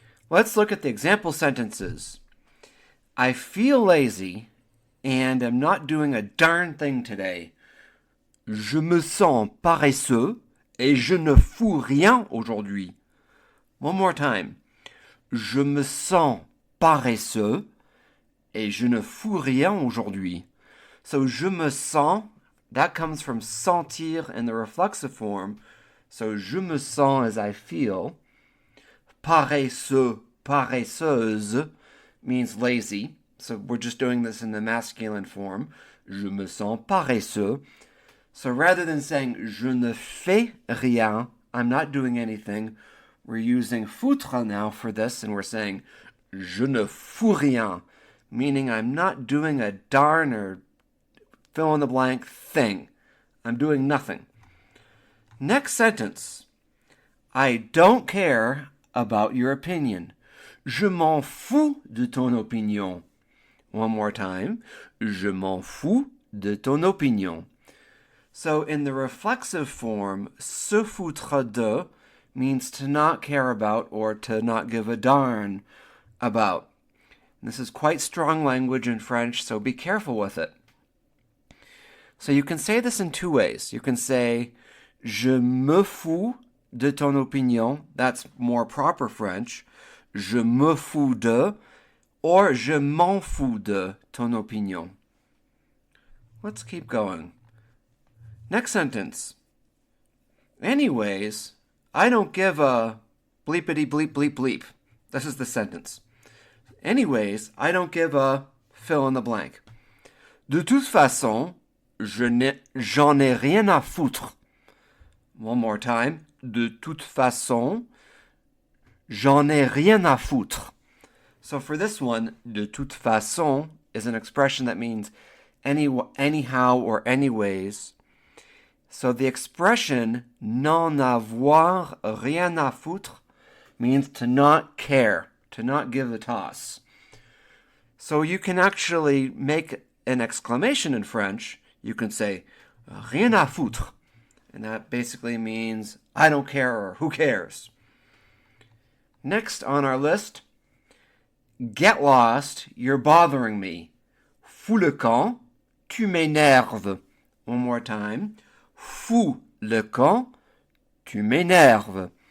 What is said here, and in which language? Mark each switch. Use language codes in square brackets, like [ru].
[en] Let's look at the example sentences. I feel lazy and am not doing a darn thing today. [fr] Je me sens paresseux et je ne fous rien aujourd'hui. [en] One more time. [fr] Je me sens paresseux et je ne fous rien aujourd'hui. [en] So je me sens, that comes from sentir in the reflexive form. So je me sens as I feel. Paresseux, paresseuse means lazy. So we're just doing this in the masculine form. [fr] Je me sens paresseux. [en] So rather than saying [fr] je ne fais rien, [en] I'm not doing anything, we're using foutre now for this, and we're saying [fr] je ne fous rien, [en] meaning I'm not doing a darn or fill in the blank thing. I'm doing nothing. Next sentence. I don't care about your opinion. [fr] Je m'en fous de ton opinion. [en] One more time. [fr] Je m'en fous de ton opinion. [en] So in the reflexive form, se foutre de means to not care about or to not give a darn about. This is quite strong language in French, so be careful with it. So you can say this in two ways. You can say, [fr] je me fous de ton opinion. [en] That's more proper French. [fr] Je me fous de, or je m'en fous de ton opinion. [en] Let's keep going. Next sentence. Anyways, I don't give a bleepity bleep bleep bleep. This is the sentence. Anyways, I don't give a fill in the blank. [fr] De toute façon, j'en ai rien à foutre. [en] One more time. [fr] De toute façon, j'en ai rien à foutre. [en] So for this one, de toute façon is an expression that means anyhow or anyways. So the expression n'en avoir rien à foutre means to not care, to not give a toss. So you can actually make an exclamation in French. You can say rien à foutre. And that basically means I don't care or who cares. Next on our list, get lost, you're bothering me. [fr] Fous le camp, tu m'énerves. [en] One more time. [fr] Fous le camp, tu m'énerves.